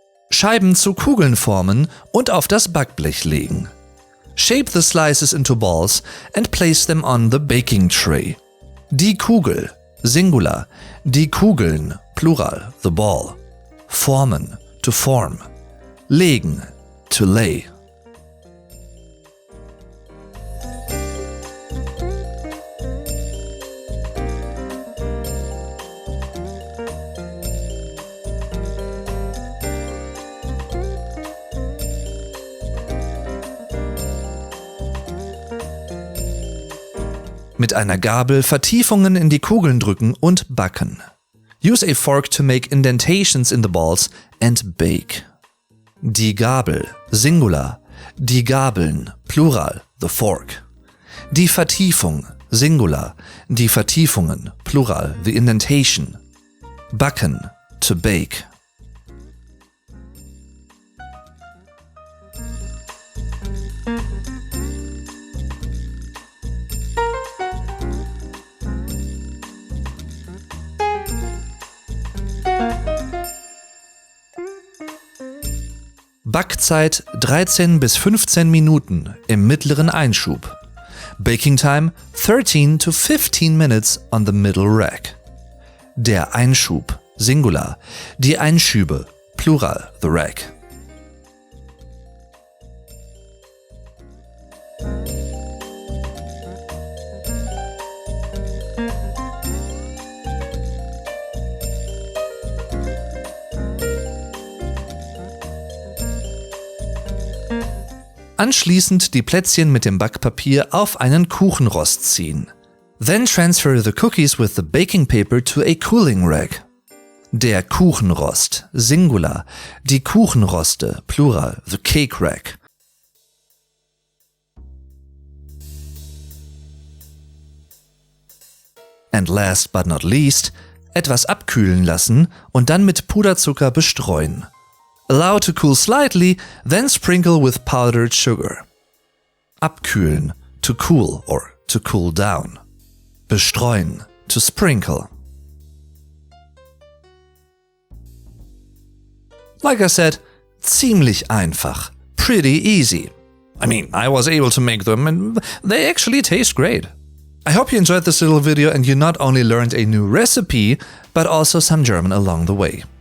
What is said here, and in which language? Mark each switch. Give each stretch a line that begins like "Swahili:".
German: Scheiben zu Kugeln formen und auf das Backblech legen.
English: Shape the slices into balls and place them on the baking tray.
German: Die Kugel, Singular, die Kugeln, Plural,
English: the ball. Formen, to form. Legen, to lay.
German: Mit einer Gabel Vertiefungen in die Kugeln drücken und backen.
English: Use a fork to make indentations in the balls and bake.
German: Die Gabel, Singular, die Gabeln, Plural,
English: the fork.
German: Die Vertiefung, Singular, die Vertiefungen, Plural,
English: the indentation. Backen, to bake.
German: Backzeit 13 bis 15 Minuten im mittleren Einschub.
English: Baking time 13 to 15 minutes on the middle rack.
German: Der Einschub, Singular, die Einschübe, Plural,
English: the rack.
German: Anschließend die Plätzchen mit dem Backpapier auf einen Kuchenrost ziehen.
English: Then transfer the cookies with the baking paper to a cooling rack.
German: Der Kuchenrost, Singular, die Kuchenroste, Plural,
English: the cake rack. And last but not least,
German: etwas abkühlen lassen und dann mit Puderzucker bestreuen.
English: Allow to cool slightly, then sprinkle with powdered sugar. Abkühlen, to cool or to cool down. Bestreuen, to sprinkle. Like I said,
German: ziemlich einfach.
English: Pretty easy. I mean, I was able to make them and they actually taste great. I hope you enjoyed this little video and you not only learned a new recipe, but also some German along the way.